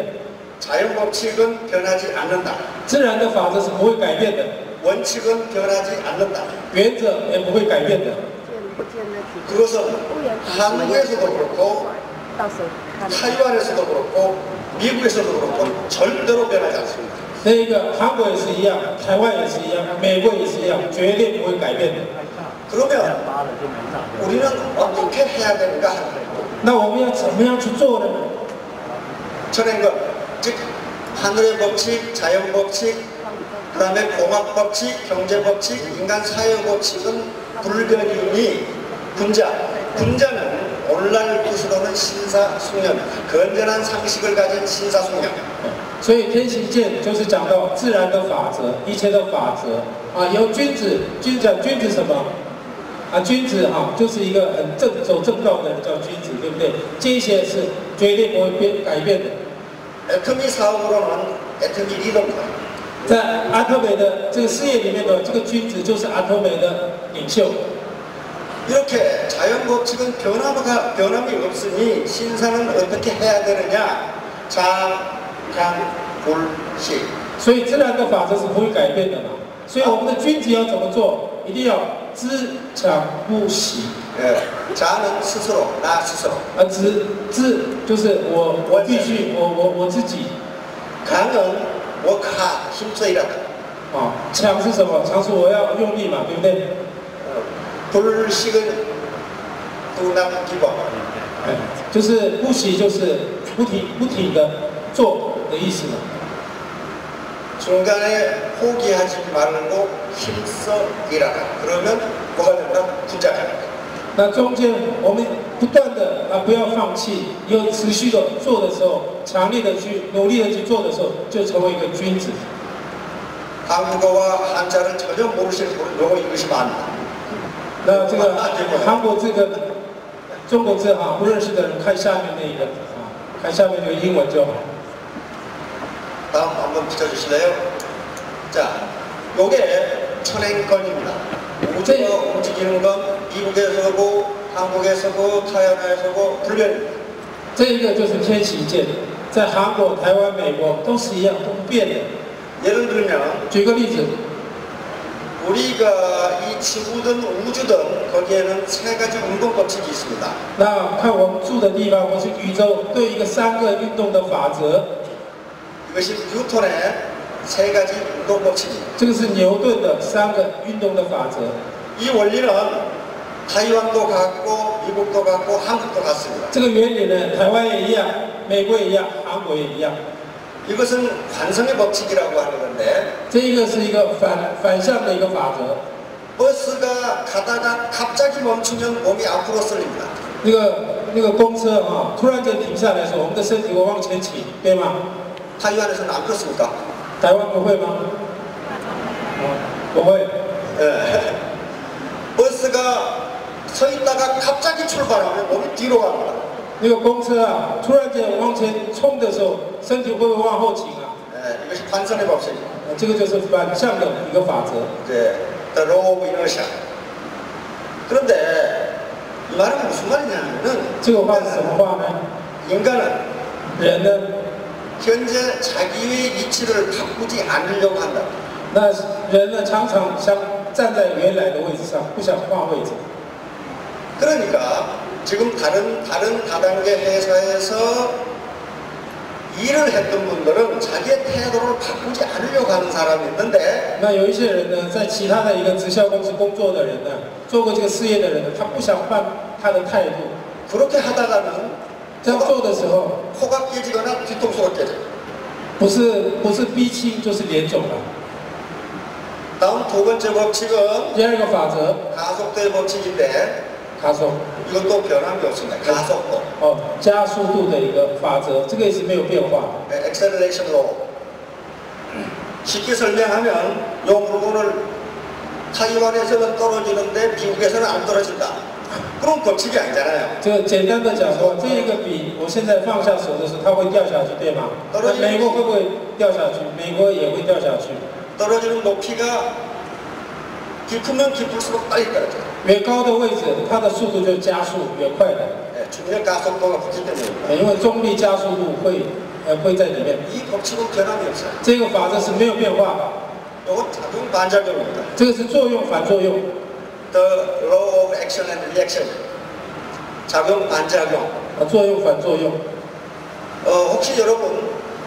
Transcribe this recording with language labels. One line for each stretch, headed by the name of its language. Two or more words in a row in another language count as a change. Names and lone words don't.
Korean: 자연 법칙은 변하지 않는다.
Chinese: 自然的法则是不会改变的，
Korean: 원칙은 변하지 않는다.
Chinese: 原则也不会改变的。
Korean: 그것은 한국에서도 그렇고 타이완에서도 그렇고 미국에서도 그렇고 절대로 변하지 않습니다.
Chinese: 那个韩国也是一样，台湾也是一样，美国也是一样，绝对不会改变的。
Korean: 그러면 우리는 어떻게 해야 되는가 하는 거예요.
Chinese: 那我们要怎么样去做呢？
Korean: 천행건, 즉 하늘의 법칙, 자연 법칙, 그 다음에 공학 법칙, 경제 법칙, 인간 사회 법칙은 불변이니 군자는 오늘날 뜻으로는 신사숙녀, 건전한 상식을 가진 신사숙녀.
Chinese: 所以天行健就是讲到自然的法则，一切的法则啊。由君子讲君子什么啊？君子哈、就是一个很走正道的人叫君子，对不对？这些是绝对不会改变的。
Korean: 애터미 사업으로는 애터미 리더입니다.
Chinese: 在阿特美的这个事业里面的这个君子就是阿特美的领袖。
Korean: 이렇게 자연 법칙은 변함이 없으니 신사는 어떻게 해야 되느냐? 장, 강, 불, 식.
Chinese: 所以自然的法则是不会改变的嘛。所以我们的君子要怎么做？一定要知强不息。
Korean: 자는 스스로, 나 스스로.
Chinese: 知就是我必须我自己。
Korean: 강은 워카 힘써 일하다.
Chinese: 强是什么？强是我要用力嘛，对不对？
Korean: 불식은 뚜남 기법.
Chinese: 就是不息，就是不停的做的意思嘛。
Korean: 중간에 포기하지 말고 힘써 일하라. 그러면 뭐가 된다? 부자가 된다.
Chinese: 那中间我们不断的不要放弃，有持续的做的时候，强烈的去努力的去做的时候，就成为一个君子。
Korean: 한국어와 한자를 전혀 모르시는 분은 요거 읽으시면 안 돼.
Chinese: 那这个韩国这个中国字不认识的人看下面那个看下面这个英文就好。
Korean: 다음 한번 비춰주실래요? 자, 요게 천행권입니다. 우주가 움직이는 건 미국에서고 한국에서고 타이완에서고 불변입니다.
Chinese: 这一个就是天行健，在韩国、台湾、美国都是一样，都不变的。
Korean: 예를 들면
Chinese: 举个例子，
Korean: 우리가 이 지구든 우주든 거기에는 세 가지 운동 법칙이 있습니다.
Chinese: 那看我们住的地方或是宇宙，都有一个3个运动的法则。
Korean: 이것이 뉴턴의 세 가지 운동 법칙입니다.
Chinese: 这个是牛顿的3个运动的法则。
Korean: 이 원리는 타이완도 같고 미국도 같고 한국도 같습니다.
Chinese: 这个原理呢，台湾也一样，美国也一样，韩国也一样。
Korean: 이것은 관성의 법칙이라고 하는 건데
Chinese: 这一个是一个反向的一个法则。
Korean: 버스가 가다가 갑자기 멈추면 몸이 앞으로 쏠립니다.
Chinese: 那个公车突然间停下来的时候，我们的身体会往前倾，对吗？
Korean: 타이완에서는 안 그렇습니까?
Chinese: 台湾不会吗？不会。
Korean: 버스가 서 있다가 갑자기 출발하면 몸이 뒤로 갑니다.
Chinese: 那个公车突然间往前冲的时候，身体会不会往后倾啊？
Korean: 이것이 관성의 법칙입니다.
Chinese: 这个就是反向的一个法则。
English: The law of inertia.
Korean: 그런데 이 말은 무슨 말이냐면은
Chinese: 这个话是什么话呢？
Korean: 인간은
Chinese: 人呢，
Korean: 현재 자기의 위치를 바꾸지 않으려고 한다.
Chinese: 那人呢常常想站在原来的位置上，不想换位置。
Korean: 그러니까 지금 다른 다단계 회사에서 일을 했던 분들은 자기의 태도를 바꾸지 않으려고 하는 사람이 있는데
Chinese: 那有一些人呢，在其他的一个直销公司工作的人呢，做过这个事业的人呢，他不想换他的态度。
Korean: 그렇게 하다가는
Chinese: 这样做的时候，
Korean: 코가 깨지거나 뒤통수가 깨져요.
Chinese: 不是逼亲就是脸肿了。
Korean: 다음 두 번째 법칙은
Chinese: 第二个法则，
Korean: 가속도의 법칙인데
Chinese: 他说
Korean: 이것도 변함이 없습니다. 가속도.
Chinese: 加速度的一个法则，这个也是没有变化的。
English: Acceleration law.
Korean: 쉽게 설명하면 이 물건을 타이완에서는 떨어지는데 미국에서는 안 떨어진다. 그런 법칙이 아니잖아요.
Chinese: 这个简单的讲说，这一个笔我现在放下手的时候，它会掉下去，对吗？那美国会不会掉下去？美国也会掉下去。
Korean: 떨어지는 높이가 깊으면 깊을수록 빨리 떨어져요.
Chinese: 越高的位置，它的速度就加速越快的。
Korean: 중력 가속도가 붙기 때문입니다.
Chinese: 因为重力加速度会在里面。
Korean: 이 법칙은 변함이 없어요.
Chinese: 这个法则是没有变化的。
Korean: 이건 작용 반작용입니다.
Chinese: 这个是作用反作用。
English: The law of action and reaction.
Korean: 작용 반작용.
Chinese: 作用反作用。
Korean: 혹시 여러분